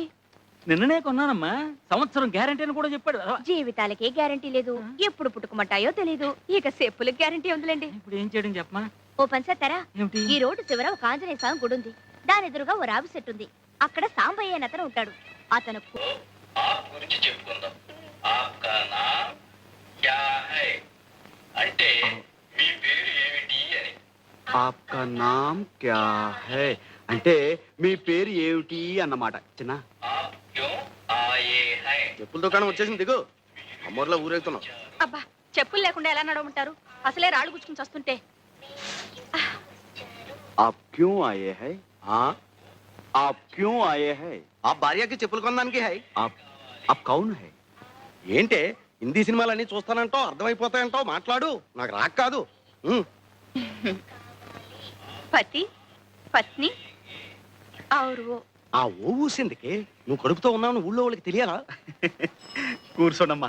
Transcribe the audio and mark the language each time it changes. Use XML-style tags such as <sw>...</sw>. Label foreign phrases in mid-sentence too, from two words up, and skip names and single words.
<te>నిన్ననే కొన్నానమ్మా. సంవత్సరం గ్యారంటీ అని కూడా చెప్పాడు. జీవితాలకే గ్యారంటీ లేదు, ఎప్పుడు పుట్టుకుమంటాయో తెలీదు. ఇక చెప్పులకు గ్యారంటీ ఉందిలేండి. ఇప్పుడు ఏం చేయడం చెప్పమా? ఓ పని చేస్తారా? ఏమిటి? ఈ రోడ్డు చివర ఒక ఆంజనేయ స్వామి గుడి ఉంది. దాని ఎదురుగా ఓ రావి చెట్టు ఉంది. అక్కడ సాంబయ్య అని అతను ఉంటాడు. అతను గురించి చెప్పుకుందాం.</te> <hi>आपका नाम क्या है</hi> <te>అంటే మీ పేరు ఏమిటి అని.</te> <hi>आपका नाम क्या है</hi> <te>అంటే మీ పేరు ఏమిటి అన్నమాట. చిన్న</te> <hi>आप क्यों आए हैं.</hi> <te>చెప్పుల దుకాణం వచ్చేసింది, దిగు. అమ్మోర్లో ఊరేగుతున్నాం. అబ్బా, చెప్పులు లేకుండా ఎలా నడవమంటారు? అసలే రాళ్ళు గుచ్చుకుని వస్తుంటే.</te> <hi>आप क्यों आए हैं? हाँ, आप क्यों आए हैं?</hi> <te>ఆ భార్యకి చెప్పులు కొనడానికి హై.</te> <hi>आप कौन है?</hi> <te>ఏంటే హిందీ సినిమాలన్నీ చూస్తానంటావు, అర్థమైపోతాయంటావు, మాట్లాడు. నాకు రాక కాదు. పతి పత్ని ఆ ఓ ఊసిందికి నువ్వు కడుపుతో ఉన్నావు ఊళ్ళో వాళ్ళకి తెలియాలా? కూర్చోండమ్మా.</te>